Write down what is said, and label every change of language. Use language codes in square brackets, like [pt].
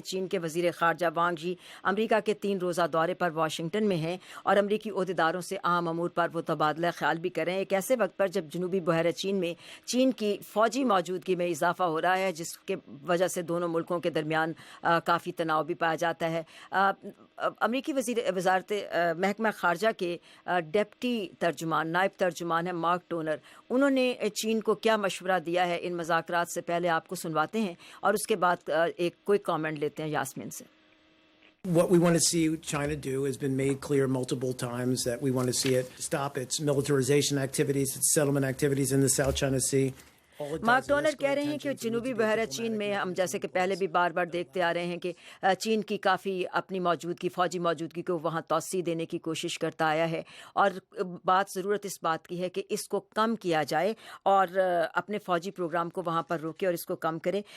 [ur] چین کے وزیر خارجہ وانگ جی امریکہ کے 3 روزہ دورے پر واشنگٹن میں ہیں اور امریکی عہدیداروں سے اہم امور پر وہ تبادلہ خیال بھی کر رہے ہیں. ایک ایسے وقت پر جب جنوبی بحیرہ چین میں چین کی فوجی موجودگی میں اضافہ ہو رہا ہے, جس کے وجہ سے دونوں ملکوں کے درمیان کافی تناؤ بھی پایا جاتا ہے. امریکی وزارت محکمہ خارجہ کے ڈپٹی ترجمان, نائب ترجمان ہیں مارک ٹونر. انہوں نے چین کو کیا مشورہ دیا ہے ان مذاکرات سے, پہلے آپ کو سنواتے ہیں اور اس کے بعد ایک کوئی کامنٹ لیتے ہیں یاسمین سے. [en] What we want to see China do has been made clear multiple times, that we want to see it stop its militarization activities, its settlement activities in the South China Sea. [ur] Mark Toner کہہ رہے ہیں کہ جنوبی بحیرہ چین میں ہم جیسے کہ پہلے بھی بار بار دیکھتے آ رہے ہیں کہ چین کی کافی اپنی موجودگی, فوجی موجودگی کو وہاں توسیع دینے کی کوشش کرتا آیا ہے, اور ضرورت اس بات کی ہے کہ اس کو کم کیا جائے اور اپنے فوجی پروگرام کو وہاں پر روکے اور اس کو کم کرے.